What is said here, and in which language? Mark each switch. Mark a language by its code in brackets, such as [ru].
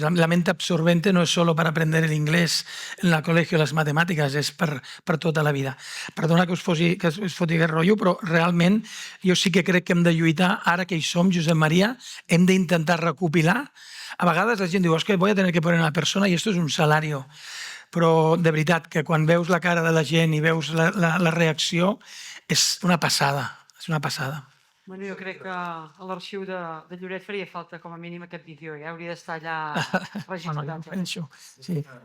[es] La mente absorbente no es solo para aprender el inglés en el colegio, las matemáticas, [ca] és per tota la vida. Perdona que us foti aquest rotllo, però realment jo sí que crec que hem de lluitar, ara que hi som, Josep Maria, hem d'intentar recopilar. A vegades la gent diu, [es] es que voy a tener que poner una persona y esto es un salario. [ca] Però de veritat que quan veus la cara de la gent i veus la reacció, és una passada, és una passada. Bueno, jo crec que a l'arxiu de Lloret faria falta com a mínim aquest vídeo, hauria d'estar allà Bueno, jo registrat. penso, sí.